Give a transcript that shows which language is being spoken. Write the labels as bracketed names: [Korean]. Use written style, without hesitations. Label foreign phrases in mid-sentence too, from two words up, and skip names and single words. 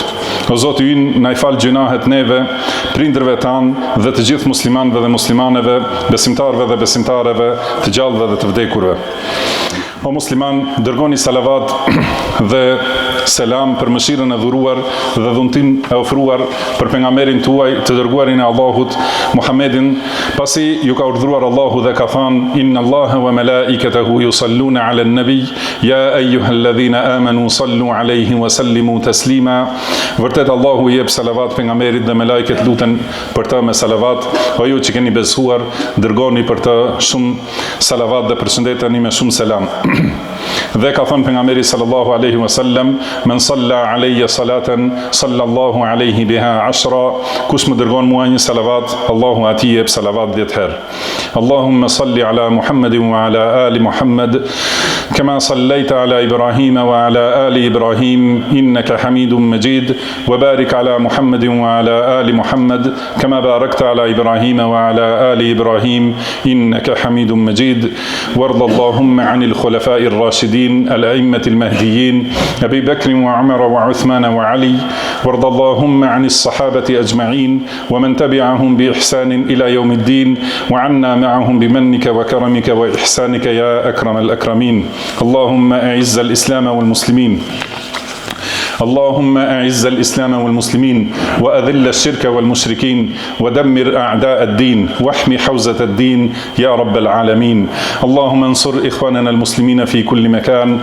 [Albanian] O Zoti ynë, na i fal gjunahet neve, prindërve tanë dhe të gjithë muslimanëve dhe muslimaneve, besimtarëve dhe besimtareve, të gjallëve dhe të vdekurve. O musliman, dërgoni salavat dhe selam për mëshirën e dhuruar dhe dhuntin e ofruar për pejgamberin tuaj të dërguarin e Allahut, Muhammedin, pasi ju ka urdhëruar Allahu dhe ka thënë: [Arabic] إن الله وملائكته يصلون على النبي يا أيها الذين آمنوا صلوا عليه وسلموا تسليما. [Albanian] Vërtet Allahu i jep salavat pejgamberit dhe me lajket luten për të me salavat. O ju që keni besuar, dërgoni për të shumë salavat dhe përshëndeteni me shumë selam. Dhe ka thënë pejgamberi [Arabic] صلى الله عليه وسلم: من صلى علي صلاة صلى الله عليه بها 10. [Albanian] Kush më dërgon mua një salavat, Allahu atij jep salavat 10 herë. [Arabic] اللهم صل على محمد وعلى آل محمد كما صليت على إبراهيم وعلى آل إبراهيم إنك حميد مجيد وبارك على محمد وعلى آل محمد كما باركت على إبراهيم وعلى آل إبراهيم إنك حميد مجيد. وارض اللهم عن الخلفاء الراشدين الأئمة المهديين أبي بكر وعمر وعثمان وعلي. وارض اللهم عن الصحابة أجمعين ومن تبعهم بإحسان إلى يوم الدين وعنا معهم بمنك وكرمك وإحسانك يا أكرم الأكرمين. اللهم أعز الإسلام والمسلمين اللهم أعز الإسلام والمسلمين وأذل الشرك والمشركين ودمر أعداء الدين واحمي حوزة الدين يا رب العالمين. اللهم انصر إخواننا المسلمين في كل مكان.